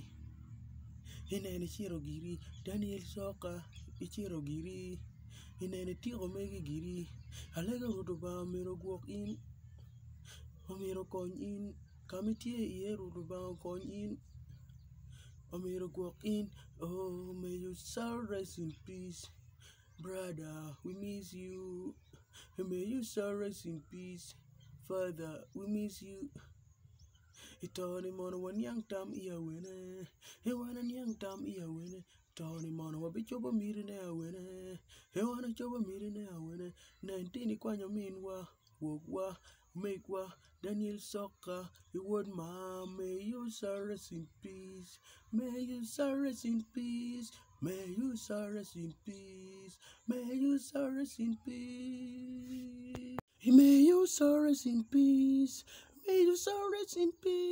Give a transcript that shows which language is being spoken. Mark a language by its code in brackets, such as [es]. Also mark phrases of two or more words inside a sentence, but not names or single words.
[ach] Inene ichiro giri. Daniel Soka ichiro giri. Inene tiko megi giri. Alega rudo ba mero guok in. Omero kony in. Kamitie iye rudo ba kony in. Omero guok in. [en] Oh, may you soul rest in peace. Brother, we miss you. May you soul rest in peace. Father, we miss you. [ach] Itoni mono wanyang tam iya wene. Hewana nyang tam iya wene. Toni mono wabichobo mirine awene. Hewana chobo mirine awene. 19 kwanyo minwa. Wogwa. Megwa. Daniel Soka. [en] You would ma. May you soul rest in peace. May you soul rest in peace. May you soul rest in peace. May you soul rest in peace. May you soul rest in peace. May you soul rest in peace.